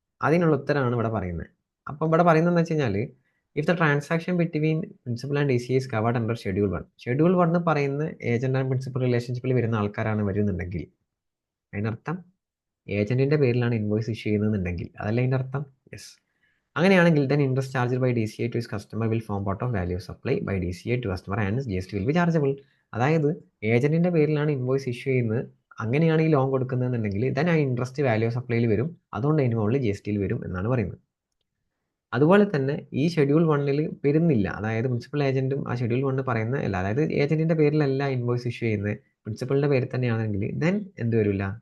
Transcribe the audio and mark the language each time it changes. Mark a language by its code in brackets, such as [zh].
[ml] അതിനുള്ള ഉത്തരമാണ് ഇവിടെ പറയുന്നത്. അപ്പം ഇവിടെ പറയുന്നത് എന്താ വെച്ച് കഴിഞ്ഞാൽ, [en] if the transaction between principal and DCA is covered under [ml] schedule 1 പറയുന്ന ഏജന്റ് ആൻഡ് പ്രിൻസിപ്പൽ റിലേഷൻഷിപ്പിൽ വരുന്ന ആൾക്കാരാണ് വരുന്നുണ്ടെങ്കിൽ, അതിനർത്ഥം ഏജന്റിന്റെ പേരിലാണ് ഇൻവോയ്സ് ഇഷ്യൂ ചെയ്യുന്നതെന്നുണ്ടെങ്കിൽ, അതല്ല അതിൻ്റെ അർത്ഥം? [en] Yes. [ml] അങ്ങനെയാണെങ്കിൽ then interest charged by DCA to its customer will form part of value of supply by DCA to customer and GST will be chargeable. അതായത് ഏജന്റിന്റെ പേരിലാണ് ഇൻവോയ്സ് ഇഷ്യൂ ചെയ്യുന്നത്, അങ്ങനെയാണ് ഈ ലോൺ കൊടുക്കുന്നതെന്നുണ്ടെങ്കിൽ then ആ ഇൻട്രസ്റ്റ് വാല്യൂ ഓഫ് സപ്ലൈയിൽ വരും, അതുകൊണ്ട് അതിന് മുകളിൽ GST വരും എന്നാണ് പറയുന്നത്. അതുപോലെ തന്നെ ഈ ഷെഡ്യൂൾ 1 വരുന്നില്ല, അതായത് പ്രിൻസിപ്പൽ ഏജന്റും ആ ഷെഡ്യൂൾ 1 പറയുന്ന അല്ല, അതായത് ഏജന്റിന്റെ പേരിലല്ല ഇൻവോയ്സ് ഇഷ്യൂ ചെയ്യുന്നത്, പ്രിൻസിപ്പലിന്റെ പേരിൽ തന്നെയാണെങ്കിൽ then എന്ത് വരില്ല?